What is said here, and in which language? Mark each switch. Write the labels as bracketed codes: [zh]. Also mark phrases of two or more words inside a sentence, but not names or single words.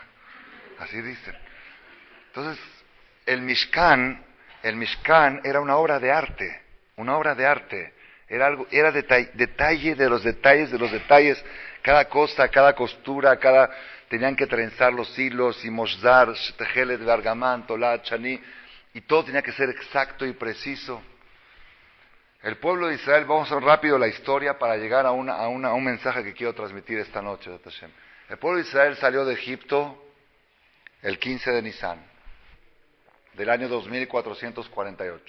[es] Así dicen. Entonces, el Mishkan era una obra de arte. Era detalle de los detalles. Cada cosa, cada costura, tenían que trenzar los hilos, y [he] mozdar, tejelet, bergamán, tolat, [es] chani, y todo tenía que ser exacto y preciso. El pueblo de Israel, vamos a ver rápido la historia para llegar a un mensaje que quiero transmitir esta noche. El pueblo de Israel salió de Egipto el 15 de Nisan, del año 2448.